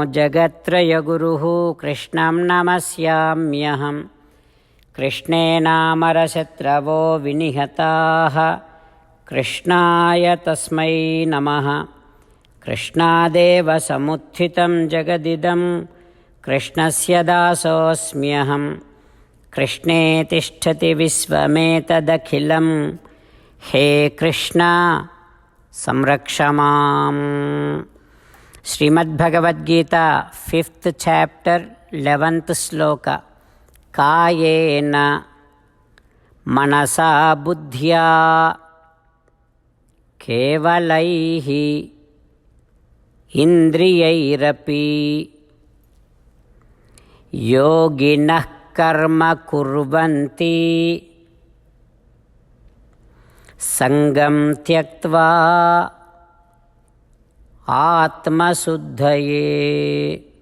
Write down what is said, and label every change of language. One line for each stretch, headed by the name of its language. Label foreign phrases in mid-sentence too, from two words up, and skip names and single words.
Sanskrit: जगत्त्रय गुरुः कृष्णं नमस्याम्यहं कृष्णे नामरशत्रवो विनिहताः कृष्णाय तस्मै नमः कृष्णादेव समुत्थितं जगदिदं कृष्णस्य दासोऽस्म्यहं कृष्णे तिष्ठति विश्वमेतदखिलं हे कृष्ण संरक्ष माम्.
English: Srimad Bhagavad Gita, 5th chapter, 11th sloka.
Sanskrit: कायेन मनसा बुद्ध्या केवलैः इन्द्रियैरपि योगिनः कर्म कुर्वन्ति सङ्गं त्यक्त्वा आत्म शुद्धये.